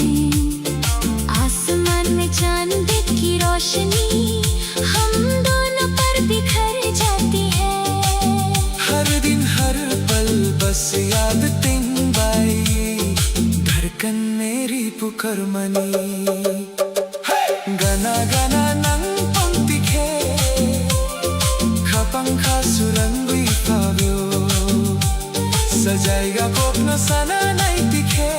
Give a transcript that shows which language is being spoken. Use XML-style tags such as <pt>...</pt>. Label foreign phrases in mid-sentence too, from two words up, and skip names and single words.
<hi>आसमान में चांद की रोशनी हम दोनों पर बिखर जाती है। हर दिन हर पल बस याद</hi> <trp>तिन बाई.</trp> <hi>धड़कन मेरी पुकार मनी.</hi> <trp>Gana gana nang tong tikhe. Khapang khasurangui fauyo. Sajaiga kopno sana nai tikhe.</trp>